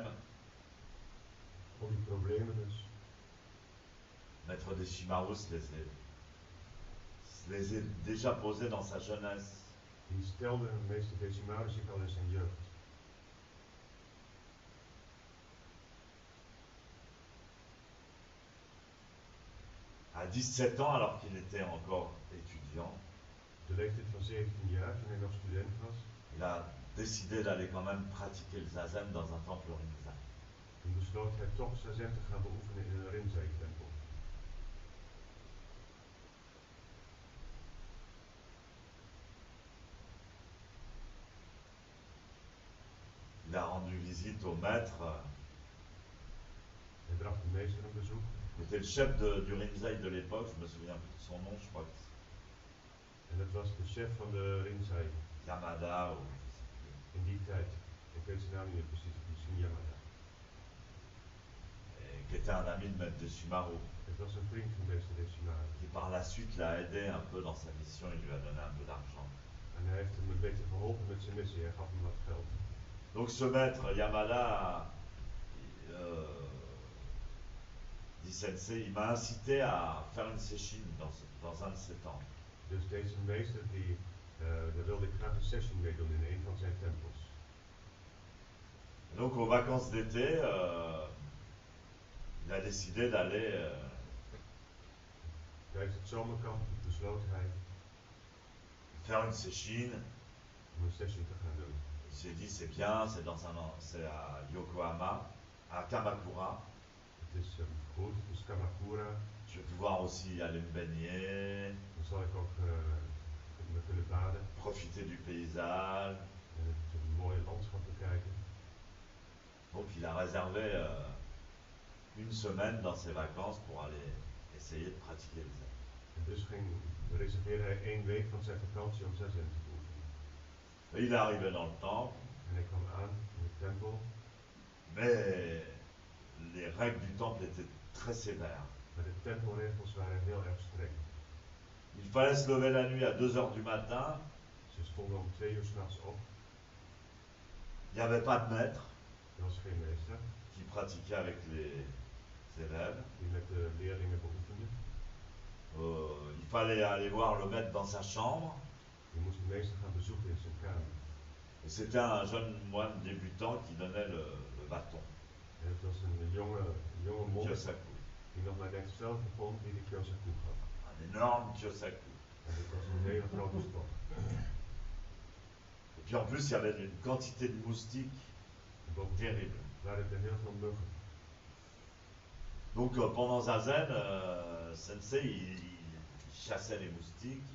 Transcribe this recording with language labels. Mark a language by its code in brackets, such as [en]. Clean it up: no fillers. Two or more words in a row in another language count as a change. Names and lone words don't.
[nl] Al die problemen dus. [fr] Maître Deschimarus les a déjà posés dans sa jeunesse. [nl] Die stelde meester Deschimarus zich al in zijn jeugd. [fr] À 17 ans, alors qu'il était encore étudiant, [nl] De leeftijd van 17 jaar, toen hij nog student was, [fr] il a décidé d'aller quand même pratiquer le zazen dans un temple rinzai. [nl] toen besloot hij toch zazen te gaan beoefenen in een Rinzai-tempel. [fr] Il a rendu visite au maître, [nl] Hij bracht de meester een bezoek. [fr] qui était le chef du rinzai de l'époque, je me souviens plus de son nom, je crois que [nl] En dat was de chef van de Rinzai [fr] c'est Yamada ou [nl] in die tijd. Ik weet zijn naam niet meer precies, misschien Yamada. [fr] qui était un ami de Maître Deshimaru, [nl] Het was een vriend van meester Deshimaru. [fr] qui par la suite l'a aidé un peu dans sa mission, il lui a donné un peu d'argent. [nl] En hij heeft hem een beetje geholpen met zijn missie, hij gaf hem wat geld. [fr] Donc ce maître Yamada dit Sensei, il m'a incité à faire une session dans un de ses temples. [nl] Dus deze meester, daar wilde ik graag een session mee doen in een van zijn tempels. [fr] Donc aux vacances d'été, il a décidé d'aller [nl] Tijdens het zomerkamp besloot hij [fr] faire une session [nl] om een session te gaan doen. [fr] Il s'est dit c'est bien, c'est à Yokohama, à Kamakura. [nl] Het is goed, het is Kamakura. [fr] Je vais pouvoir aussi aller me baigner, [nl] Dan zal ik ook me kunnen baden [fr] profiter du paysage. [nl] en het mooie landschap bekijken. [fr] Donc il a réservé une semaine dans ses vacances pour aller essayer de pratiquer le zen. [nl] En dus reserveerde hij 1 week van zijn vakantie om zazen te oefenen. [fr] Et il est arrivé dans le temple, [nl] En hij kwam aan in de tempel, [fr] mais les règles du temple étaient très sévères. [nl] maar de tempelregels waren heel erg streng. [fr] Il fallait se lever la nuit à 2 heures du matin, [nl] Ze stonden om 2 uur 's nachts op, [fr] il n'y avait pas de maître [nl] er was geen meester [fr] qui pratiquait avec les élèves. [nl] die met de leerlingen beoefende. [fr] Il fallait aller voir le maître dans sa chambre. [nl] Je moest de meester gaan bezoeken in zijn kamer. [fr] Et c'était un jeune moine débutant qui donnait le bâton, [nl] En het was een jonge monnik [fr] Kyosaku. [nl] die nog maar net zelf begon die de Kyosaku gaf. [fr] Un énorme Kyosaku. [nl] En het was een hele grote stok. [fr] Et puis en plus, il y avait une quantité de moustiques [nl] En bovendien [fr] terrible. [nl] waren er heel veel muggen. [fr] Donc pendant Zazen, Sensei, il chassait les moustiques.